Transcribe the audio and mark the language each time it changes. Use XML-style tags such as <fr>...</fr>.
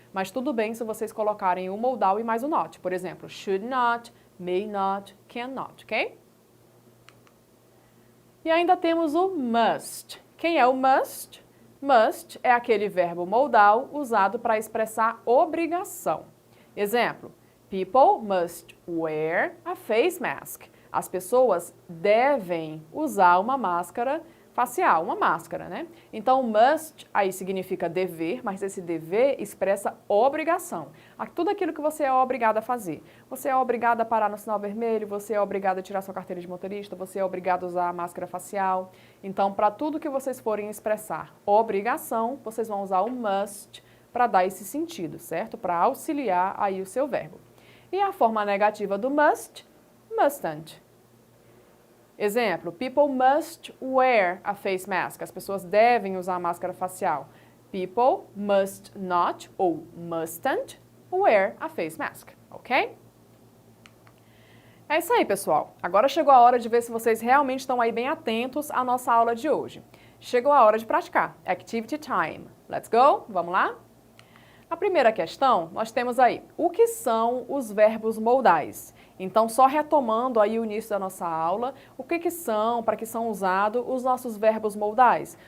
<pt>Mas tudo bem se vocês colocarem o modal e mais o not. Por exemplo, should not, may not, cannot, ok? E ainda temos o must. Quem é o must? Must é aquele verbo modal usado para expressar obrigação.</pt> <en>Exemplo, people must wear a face mask.</en> <pt>As pessoas devem usar uma máscara facial, uma máscara, né? Então, must aí significa dever, mas esse dever expressa obrigação. Tudo aquilo que você é obrigado a fazer. Você é obrigado a parar no sinal vermelho, você é obrigado a tirar sua carteira de motorista, você é obrigado a usar a máscara facial. Então, para tudo que vocês forem expressar obrigação, vocês vão usar o must para dar esse sentido, certo? Para auxiliar aí o seu verbo. E a forma negativa do must, mustn't.</pt> <en>Exemplo, people must wear a face mask.</en> <pt>As pessoas devem usar a máscara facial.</pt> <en>People must not ou mustn't wear a face mask, ok?</en> <pt>É isso aí, pessoal. Agora chegou a hora de ver se vocês realmente estão aí bem atentos à nossa aula de hoje. Chegou a hora de praticar.</pt> <en>Activity time. Let's go?</en> <pt>Vamos lá? A primeira questão, nós temos aí, o que são os verbos modais? Então, só retomando aí o início da nossa aula, o que são, para que são usados os nossos verbos modais?</pt>